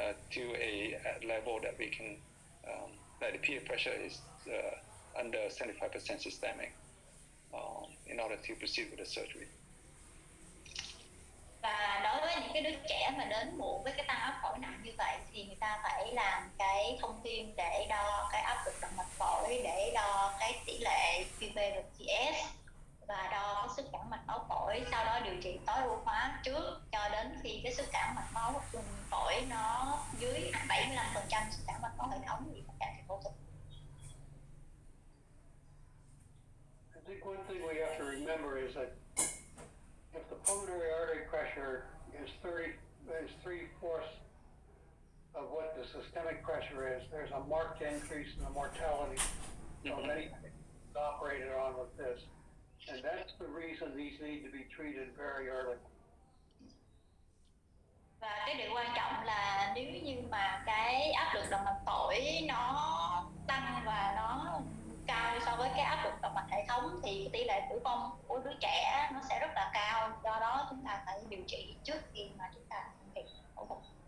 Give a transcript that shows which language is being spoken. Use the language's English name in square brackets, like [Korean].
[English] to a level that we can, that the PA pressure is under 75% systemic in order to proceed with the surgery. [Vietnamese] Và đối với những cái đứa trẻ mà đến muộn với cái tăng áp phổi nặng như vậy thì người ta phải làm cái thông tin để đo cái áp lực động mạch phổi, để đo cái tỷ lệ QPVTS và đo cái sức cản mạch máu phổi, sau đó điều trị tối ưu hóa trước cho đến khi cái sức cản mạch máu phổi nó dưới 75% sức cản mạch máu hệ thống thì phải can thiệp phẫu thuật. [English] I think one thing we have to remember is that if the pulmonary artery pressure is 3/4 of what the systemic pressure is, there's a marked increase in the mortality. So many patients operated on with this. And that's the reason these need to be treated very early. [Vietnamese] Và cái điều quan trọng là nếu như mà cái áp lực động mạch phổi nó tăng và nó cao so với cái áp lực động mạch hệ thống thì tỷ lệ tử vong của đứa trẻ nó sẽ rất là cao. Do đó chúng ta phải điều trị trước khi mà chúng ta thực hiện phẫu thuật.